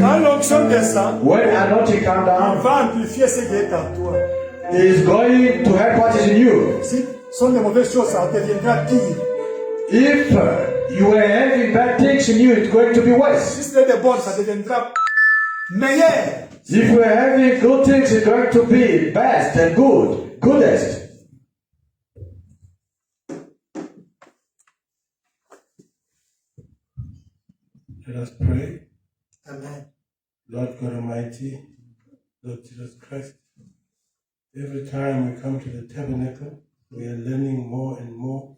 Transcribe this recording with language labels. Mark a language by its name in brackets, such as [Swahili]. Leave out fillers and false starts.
[French] quand l'onction descend, [English] When anointing comes [French] il [English] down, [French] va amplifier ce qui est en toi. [English] He is going to help what is in you. [French] Si sont de mauvaises choses, ça deviendra pire. [English] If you are having bad things in you, it's going to be worse. [French] Si c'est de bonnes, ça deviendra meilleur. [English] If you are having good things, it's going to be best and goodest. Let us pray. Amen. Lord God Almighty, Lord Jesus Christ, every time we come to the tabernacle, we are learning more and more